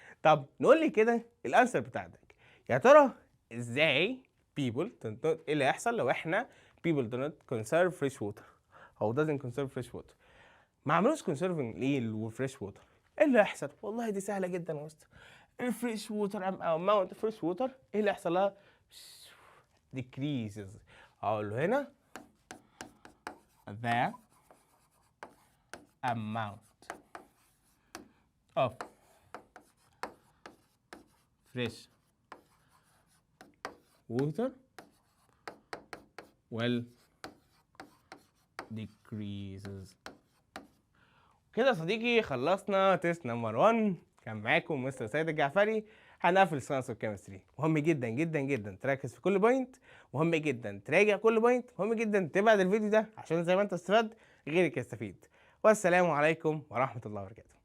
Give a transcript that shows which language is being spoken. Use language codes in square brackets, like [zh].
[ar] طب نقول لي كده الانسر بتاعتك، يا ترى ازاي ايه اللي هيحصل لو احنا [en] people do not conserve fresh water [ar] او [en] doesn't conserve fresh water؟ [ar] ما عملوش conserving ليه الفريش ووتر؟ ايه اللي هيحصل؟ والله دي سهله جدا يا اسطى. الفريش ووتر او [en] amount of fresh water [ar] ايه اللي هيحصل لها؟ decreases. اقول له هنا [en] the amount of fresh water will decreases. [ar] كده يا صديقي خلصنا تيست نمبر 1. كان معاكم مستر سيد الجعفري. هنقفل ساينس والكيمستري. مهم جدا جدا جدا تركز في كل بوينت، مهم جدا تراجع كل بوينت، مهم جدا تبعد الفيديو ده عشان زي ما انت استفدت غيرك يستفيد. والسلام عليكم ورحمة الله وبركاته.